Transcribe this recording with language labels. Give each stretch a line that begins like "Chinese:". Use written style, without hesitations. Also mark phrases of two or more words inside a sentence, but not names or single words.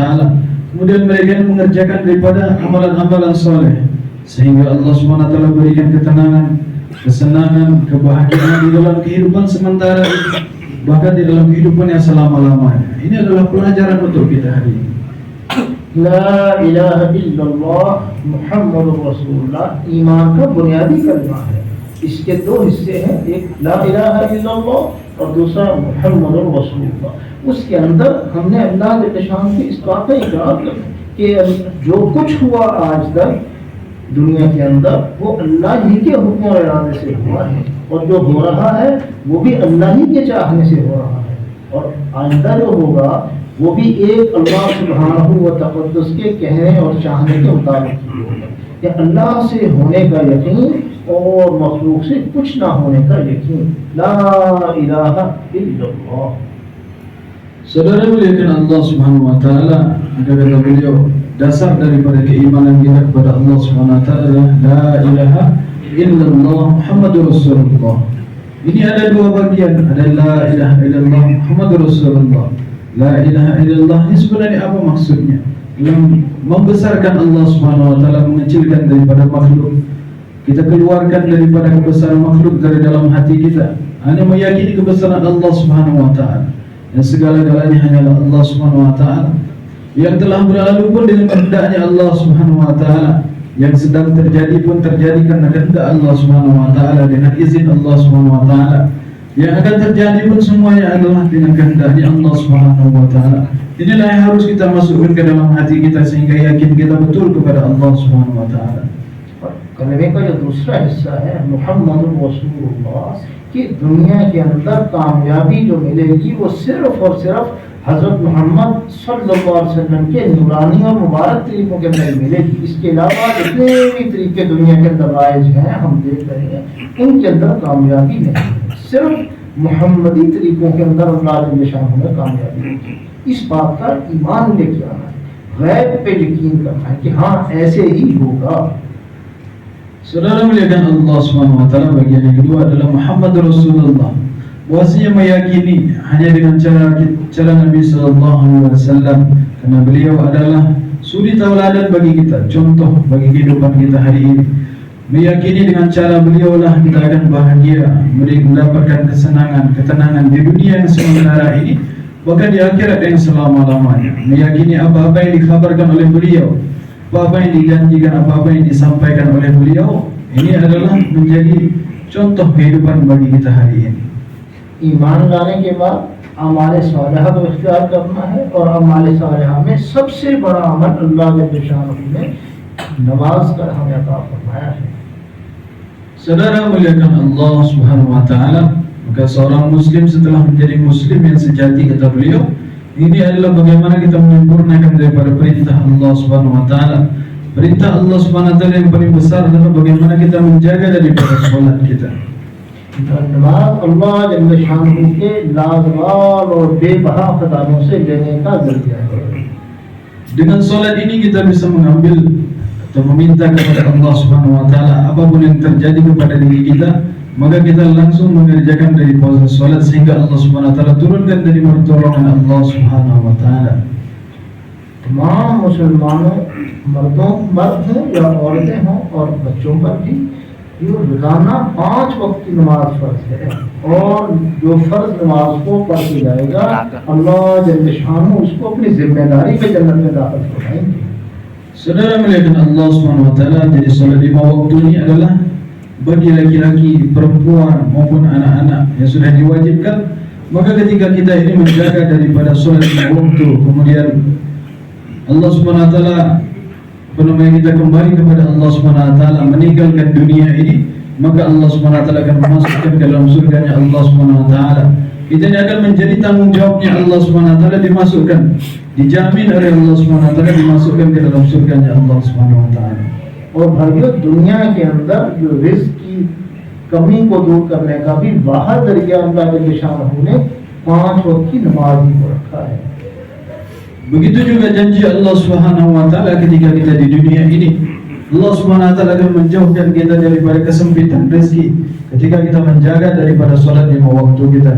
Indonesian: Kemudian mereka ini mengerjakan daripada amalan-amalan soleh sehingga Allah SWT berikan ketenangan, kesenangan, kebahagiaan di dalam kehidupan sementara ini, bahkan di dalam kehidupan yang selama-lamanya. Ini adalah pelajaran untuk kita hari ini.
Arabic: لا إله إلا الله محمد رسول الله
Urdu: ایمان کا بنیادی کلمہ ہے. اس کے دو حصے ہیں، ایک
Arabic: لا إله إلا الله
Urdu: اور دوسرا
Arabic: محمد رسول الله.
Urdu: اس کے اندر ہم نے اللہ کے شان کی اس بات کا اقرار کیا کہ جو کچھ ہوا آج تک دنیا کے اندر وہ اللہ ہی کے حکم اور ارادے سے ہوا ہے اور جو ہو رہا ہے وہ بھی اللہ ہی کے چاہنے سے ہو رہا ہے اور آئندہ جو ہوگا وہ بھی ایک اللہ
Arabic: سبحانه وتقدس
Urdu: کے کہنے اور چاہنے کے مطابق ہی ہوگا. یا اللہ سے ہونے کا یقین اور مخلوق سے کچھ نہ ہونے کا یقین.
Arabic: لا إله إلا الله.
Indonesian: Saudara muliakan Allah
Arabic: سبحانه وتعالى,
Indonesian: ada kata beliau, dasar daripada keimanan kita kepada Allah
Arabic: سبحانه وتعالى, لا إله إلا الله محمد رسول الله.
Indonesian: Ini ada dua bagian, ada
Arabic: لا إله إلا الله محمد رسول الله. لا إله إلا الله
Indonesian: ini sebenarnya apa maksudnya? Yang membesarkan Allah
Arabic: سبحانه وتعالى,
Indonesian: mengecilkan daripada makhluk. Kita keluarkan daripada kebesaran makhluk dari dalam hati kita. Hanya meyakini kebesaran Allah
Arabic: سبحانه وتعالى.
Indonesian: Yang segala-galanya hanyalah Allah
Arabic: سبحانه وتعالى.
Indonesian: Yang telah berlalu pun dengan kehendaknya Allah
Arabic: سبحانه وتعالى.
Indonesian: Yang sedang terjadi pun terjadi karena kehendak Allah
Arabic: سبحانه وتعالى,
Indonesian: dengan izin Allah
Arabic: سبحانه وتعالى.
Indonesian: Yang akan terjadi pun semuanya adalah dengan kehendaknya Allah
Arabic: سبحانه وتعالى.
Indonesian: Inilah yang harus kita masukkan ke dalam hati kita sehingga yakin kita betul kepada Allah
Arabic: سبحانه وتعالى.
Urdu: کلمے کا جو دوسرا حصہ ہے
Arabic: محمد رسول الله
Urdu: کہ دنیا کے اندر کامیابی جو ملے گی وہ صرف اور صرف حضرت محمد
Arabic: صلى الله عليه وسلم
Urdu: کے نورانی اور مبارک طریقوں کے اندر ملے گی. اس کے علاوہ جتنے بھی طریقے دنیا کے اندر رائج ہیں، ہم دیکھ رہے ہیں، ان کے اندر کامیابی نہیں ہے. صرف محمدی طریقوں کے اندر اللہ کے نشان میں کامیابی ہوگی. اس بات کا ایمان لیکے آنا ہے، غیب پہ یقین کرنا ہے کہ ہاں ایسے ہی ہوگا.
Indonesian: Saudara muliakan Allah
Arabic: سبحانه وتعالى,
Indonesian: bagian yang kedua adalah Muhammad Rasulullah. Bahwasanya meyakini hanya dengan cara Nabi
Arabic: صلى الله عليه وسلم,
Indonesian: karena beliau adalah suri tauladan bagi kita, contoh bagi kehidupan kita hari ini. Meyakini dengan cara beliau lah kita akan bahagia, mendapatkan kesenangan, ketenangan di dunia yang sementara ini, bahkan di akhirat yang selama-lamanya. Meyakini apa-apa yang dikabarkan oleh beliau, apa-apa yang dijanjikan, apa-apa yang disampaikan oleh beliau, ini adalah menjadi contoh kehidupan bagi kita hari ini.
Urdu: ایمان لانے کے بعد اعمال صالحہ کو اختیار کرنا ہے اور اعمال صالحہ میں سب سے بڑا عمل اللہ کے شان نے نماز کر ہمیں عطا فرمایا ہے.
Indonesian: Saudara muliakan Allah
Arabic: سبحانه وتعالى,
Indonesian: maka seorang muslim setelah menjadi muslim yang sejati, kata beliau, ini adalah bagaimana kita menyempurnakan daripada perintah Allah
Arabic: سبحانه وتعالى.
Indonesian: Perintah Allah
Arabic: سبحانه وتعالى
Indonesian: yang paling besar adalah bagaimana kita menjaga daripada salat kita.
Urdu: نماز اللہ
Arabic: جل شأنه
Urdu: کے لازوال اور بے بہا خزانوں سے لینے کا ذریعہ ہے.
Indonesian: Dengan salat ini kita bisa mengambil atau meminta kepada Allah
Arabic: سبحانه وتعالى
Indonesian: apapun yang terjadi kepada diri kita, maka kita langsung mengerjakan dari proses salat sehingga Allah
Arabic: سبحانه وتعالى
Indonesian: turunkan dari pertolongan Allah
Arabic: سبحانه وتعالى.
Urdu: تمام مسلمانوں، مرد ہوں یا عورتیں ہوں اور بچوں پر بھی یہ روزانہ 5 وقت کی نماز فرض ہے اور جو فرض نماز کو پڑھ کے جائے گا اللہ
Arabic: جل شأنه
Urdu: اس کو اپنی ذمہ داری پہ جنت میں داخل کروائیں گے.
Indonesian: Saudara muliakan Allah
Arabic: سبحانه وتعالى,
Indonesian: jadi salat 5 waktu ini adalah bagi laki-laki, perempuan maupun anak-anak yang sudah diwajibkan. Maka ketika kita ini menjaga daripada salat 5 waktu, kemudian Allah
Arabic: سبحانه وتعالى
Indonesian: kita kembali kepada Allah
Arabic: سبحانه وتعالى,
Indonesian: meninggalkan dunia ini, maka Allah
Arabic: سبحانه وتعالى
Indonesian: akan memasukkan ke dalam surganya Allah
Arabic: سبحانه وتعالى.
Indonesian: Kita ini akan menjadi tanggung jawabnya Allah
Arabic: سبحانه وتعالى,
Indonesian: dimasukkan, dijamin oleh Allah
Arabic: سبحانه وتعالى,
Indonesian: dimasukkan ke dalam surganya Allah
Arabic: سبحانه وتعالى.
Urdu: اور بھائیوں، دنیا کے اندر جو رزق کی کمی کو دور کرنے کا بھی واحد ذریعہ اللہ کے شانہ نے 5 وقت کی نماز ہی کو رکھا ہے.
Indonesian: Begitu juga janji Allah
Arabic: سبحانه وتعالى
Indonesian: ketika kita di dunia ini. Allah
Arabic: سبحانه وتعالى
Indonesian: akan menjauhkan kita daripada kesempitan rezeki ketika kita menjaga daripada salat 5 waktu kita.